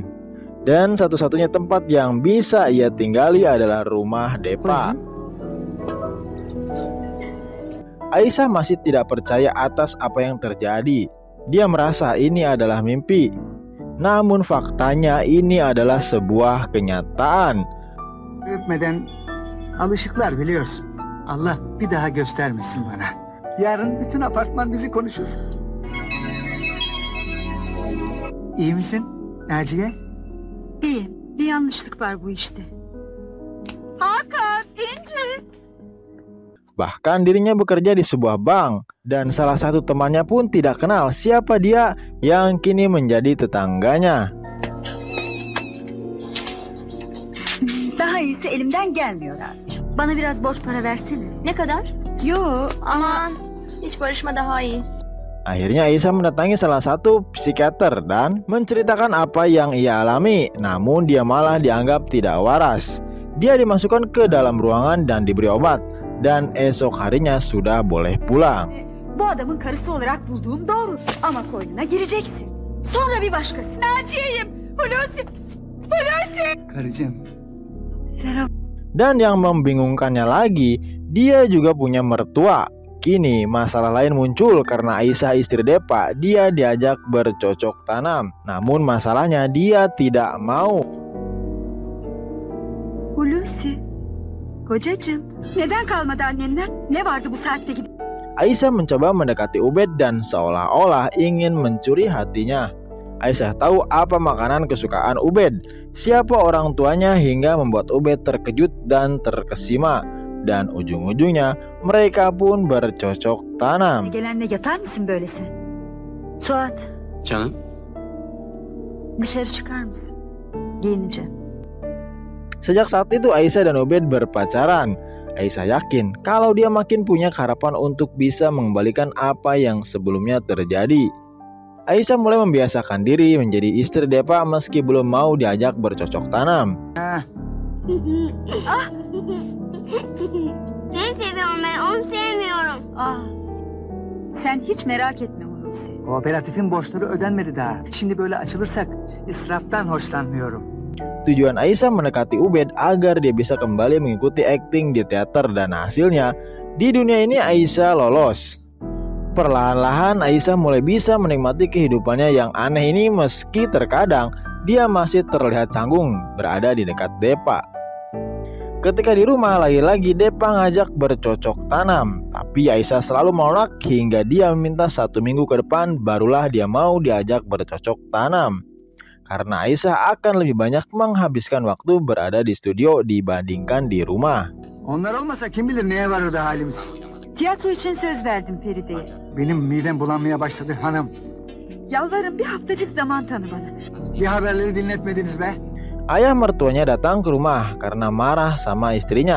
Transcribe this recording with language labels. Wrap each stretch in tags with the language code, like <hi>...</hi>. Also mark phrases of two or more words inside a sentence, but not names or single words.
<id>Dan satu-satunya tempat yang bisa ia tinggali adalah rumah Depa. Aisyah masih tidak percaya atas apa yang terjadi. Dia merasa ini adalah mimpi. Namun faktanya ini adalah sebuah kenyataan.</id> <tr>Öpmeden alışıklar biliyorsun. Allah bir daha göstermesin bana. Yarın bütün apartman bizi konuşur. İyi misin Naciye? İyiyim. Bir yanlışlık var bu işte. Hakan, İnci.</tr> <id>Bahkan dirinya bekerja di sebuah bank dan salah satu temannya pun tidak kenal siapa dia yang kini menjadi tetangganya.</id> <tr>Daha iyisi elimden gelmiyor abicim. Bana biraz borç para versene. Ne kadar? Yo Aman, hiç barışma daha iyi.</tr> <id>Akhirnya Aisyah mendatangi salah satu psikiater dan menceritakan apa yang ia alami. Namun dia malah dianggap tidak waras. Dia dimasukkan ke dalam ruangan dan diberi obat. Dan esok harinya sudah boleh pulang.</id> <tr>bu adamın karısı olarak bulduğum doğru. Ama koynuna gireceksin. Sonra bir başkası. Naciye'yim. Hulusi. Hulusi. Karıcığım. Serap.</tr> <id>Dan yang membingungkannya lagi, dia juga punya mertua. Kini masalah lain muncul karena Aisyah istri Depa, dia diajak bercocok tanam. Namun masalahnya dia tidak mau.</id> <tr>Hulusi. Kocacığım. Neden kalmadı annenden? Ne vardı bu saatte gidip?</tr> <id>Aisyah mencoba mendekati Ubed dan seolah-olah ingin mencuri hatinya. Aisyah tahu apa makanan kesukaan Ubed, siapa orang tuanya hingga membuat Ubed terkejut dan terkesima. Dan ujung-ujungnya mereka pun bercocok tanam.</id> <tr>Gelenle yatar mısın böyle sen? Suat, Canım, dışarı çıkar mısın? Giyineceğim.</tr> <id>Sejak saat itu Aisyah dan Ubed berpacaran. Aisyah yakin kalau dia makin punya harapan untuk bisa mengembalikan apa yang sebelumnya terjadi. Aisyah mulai membiasakan diri menjadi istri Depa meski belum mau diajak bercocok tanam.</id> <tr>Seni seviyorum ben, onu sevmiyorum. Sen hiç merak etme Hulusi. Kooperatifin borçları ödenmedi daha. Şimdi böyle açılırsak israftan hoşlanmıyorum.</tr> <id>Tujuan Aisyah mendekati Ubed agar dia bisa kembali mengikuti akting di teater dan hasilnya di dunia ini Aisyah lolos. Perlahan-lahan Aisyah mulai bisa menikmati kehidupannya yang aneh ini meski terkadang dia masih terlihat canggung berada di dekat Depa. Ketika di rumah lagi-lagi Depa ngajak bercocok tanam, tapi Aisyah selalu menolak hingga dia meminta 1 minggu ke depan barulah dia mau diajak bercocok tanam. Karena Aisyah akan lebih banyak menghabiskan waktu berada di studio dibandingkan di rumah.</id> <tr>Onlar olmasa kim bilir neye varır da halimiz. Tiyatro için söz verdim Feride'ye. Benim midem bulanmaya başladı hanım. Yalvarırım bir haftacık zaman tanı bana. Bir haberleri dinletmediniz be.</tr> <id>Ayah mertuanya datang ke rumah karena marah sama istrinya.</id>